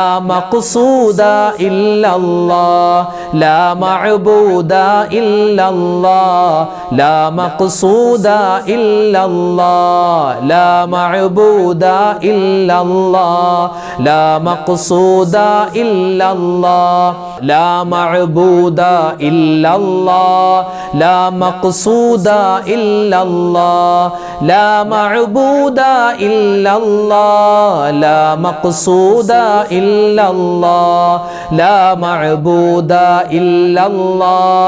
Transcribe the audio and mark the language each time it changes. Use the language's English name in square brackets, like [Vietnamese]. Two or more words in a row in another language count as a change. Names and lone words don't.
[Arabic] مقصود إلا الله لا معبود إلا الله لا مقصود إلا الله لا معبود إلا الله لا مقصود إلا الله لا معبود إلا الله لا مقصود إلا الله لا معبود إلا الله لا مقصود إلا الله لا معبود إلا الله